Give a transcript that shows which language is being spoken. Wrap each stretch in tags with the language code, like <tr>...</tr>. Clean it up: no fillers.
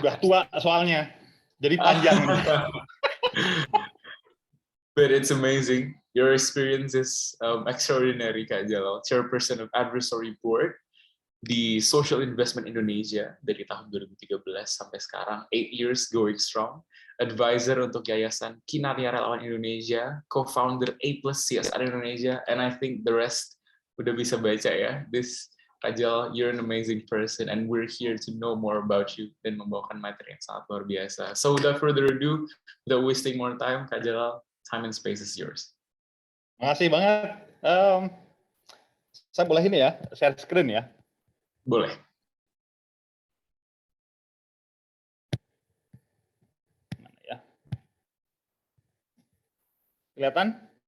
<id>Udah tua soalnya, jadi panjang.</id> <en>But it's amazing. Your experience is extraordinary, Kak Jalal. Chairperson of Advisory Board di Social Investment Indonesia</en> <id>dari tahun 2013 sampai sekarang,</id> <en>8 years going strong. Advisor untuk Yayasan Kinarya Relawan Indonesia, co-founder A+ CSR Indonesia, and I think the rest</en> <id>udah bisa baca ya.</id> <en>This, Kak Jalal, you're an amazing person, and we're here to know more about you</en> <id>dan membawakan materi yang sangat luar biasa.</id> <en>So without further ado, without wasting more time, Kak Jalal, time and space is yours.</en> <id>Makasih banget. Saya boleh ini ya, share screen ya. Boleh. Mana ya? Kelihatan?</id>